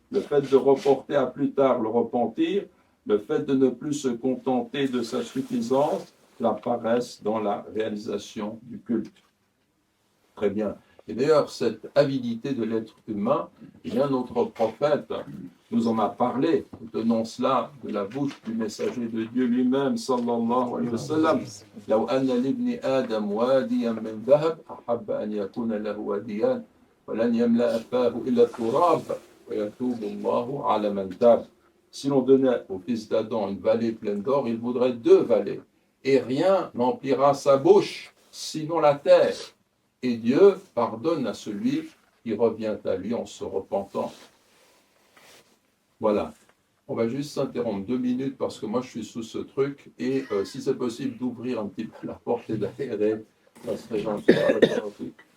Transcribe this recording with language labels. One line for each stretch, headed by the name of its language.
French: Le fait de reporter à plus tard le repentir, le fait de ne plus se contenter de sa suffisance, la paresse dans la réalisation du culte. Très bien. Et d'ailleurs, cette avidité de l'être humain, bien notre prophète nous en a parlé. Nous tenons cela de la bouche du messager de Dieu lui-même,
Arabic: sallallahu alayhi wa sallam. لو أن لابن آدم واديا من ذهب أحب أن يكون له واديان ولن يملأ فاه إلا التراب ويتوب الله على من تاب.
French: Si l'on donnait au fils d'Adam une vallée pleine d'or, il voudrait deux vallées. Et rien n'emplira sa bouche, sinon la terre. Et Dieu pardonne à celui qui revient à lui en se repentant. Voilà. On va juste s'interrompre 2 minutes parce que moi je suis sous ce truc et si c'est possible d'ouvrir un petit peu la porte et d'aérer, ça serait gentil.